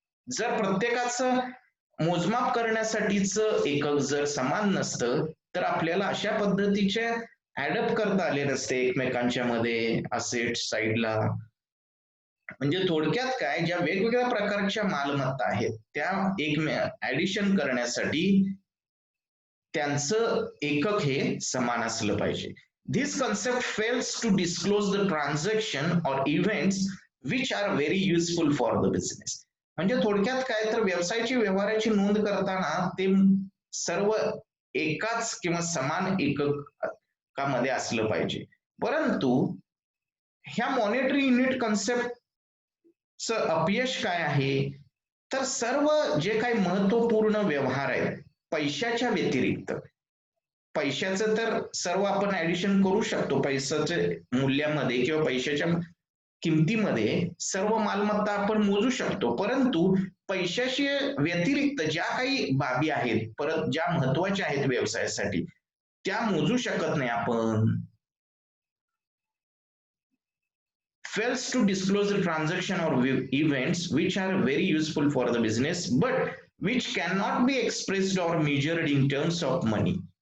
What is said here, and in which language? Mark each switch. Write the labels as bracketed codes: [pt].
[mr] जर प्रत्येकाचं मोजमाप करण्यासाठीच एकक जर समान नसतं तर आपल्याला अशा पद्धतीचे ऍडअप करता आले नसते एकमेकांच्या मध्ये असेट साइडला. म्हणजे थोडक्यात काय, ज्या वेगवेगळ्या प्रकारच्या मालमत्ता आहेत त्या ऍडिशन करण्यासाठी त्यांचं एकक हे समान असलं पाहिजे. [en] This concept fails to disclose the transaction or events which are very useful for the business. [mr] म्हणजे थोडक्यात काय तर व्यवसायाची व्यवहाराची नोंद करताना ते सर्व एकाच किंवा समान एककामध्ये असलं पाहिजे. परंतु ह्या मॉनेटरी युनिट कन्सेप्टचं अपयश काय आहे तर सर्व जे काही महत्वपूर्ण व्यवहार आहेत पैशाच्या व्यतिरिक्त, पैशाचं तर सर्व आपण ऍडिशन करू शकतो पैशाच्या मूल्यामध्ये किंवा पैशाच्या किमतीमध्ये सर्व मालमत्ता आपण मोजू शकतो, परंतु पैशाशी व्यतिरिक्त ज्या काही बाबी आहेत परत ज्या महत्वाच्या आहेत व्यवसायासाठी त्या मोजू शकत नाही आपण. [en] Fails to disclose the transaction or events which are very useful for the business but which cannot be expressed or measured in terms of money.